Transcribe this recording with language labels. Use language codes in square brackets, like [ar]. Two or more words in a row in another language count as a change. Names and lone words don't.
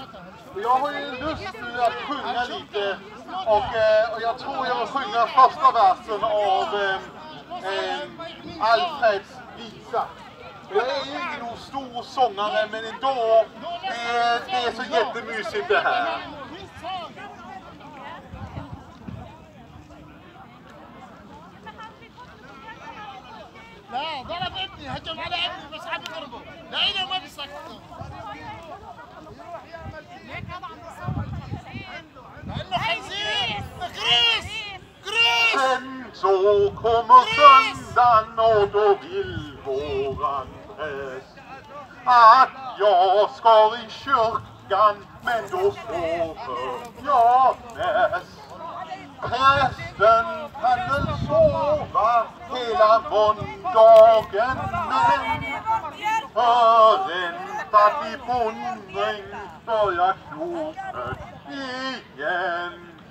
[sv] Och jag har ju lust nu att sjunga lite och jag tror jag vill sjunga första versen av Alfreds visa. Jag är ju inte någon stor sångare, men ändå, det är så jättemysigt det här. [ar] لا ضرب ابني هجم على ابني بس عم يضربه لقينا ما بيسكتوا لانه خنزير Gris! [sv] Sen så kommer söndagen och då vill våran präst att jag ska i kyrkan, men då sover jag mest. Prästen kan väl sova hela måndagen, men förväntat i bondring börjar knopen igen.